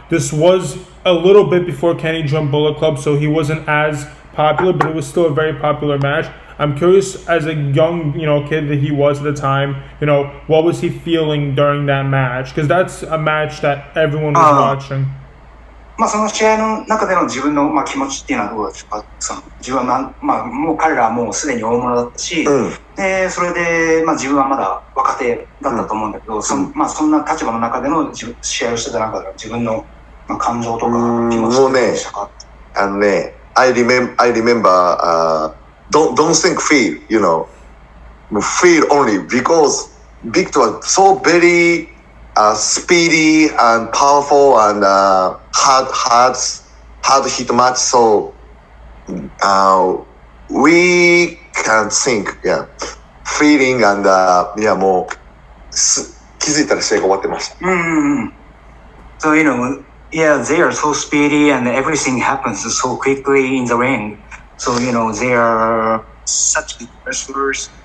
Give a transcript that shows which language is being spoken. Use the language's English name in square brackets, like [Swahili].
[English] This was a little bit before Kenny joined Bullet Club, so he wasn't as popular, but it was still a very popular match. I'm curious, as a young kid that he was at the time, what was he feeling during that match? Because that's a match that everyone was watching. [Japanese] その試合の中での自分の気持ちっていうのはどうですか？自分はもう彼らはもうすでに大物だったし、でそれで自分はまだ若手だったと思うんだけど、そんな立場の中での試合をしてた中での自分の感情とか気持ちってどうでしたか？ [English] I remember don't think feel, feel only, because Victor was so very speedy and powerful and hard hit match. So we can think, feeling and [Japanese] もう気づいたら試合が終わってました。 [English] So they are so speedy and everything happens so quickly in the ring. So they are such good wrestlers.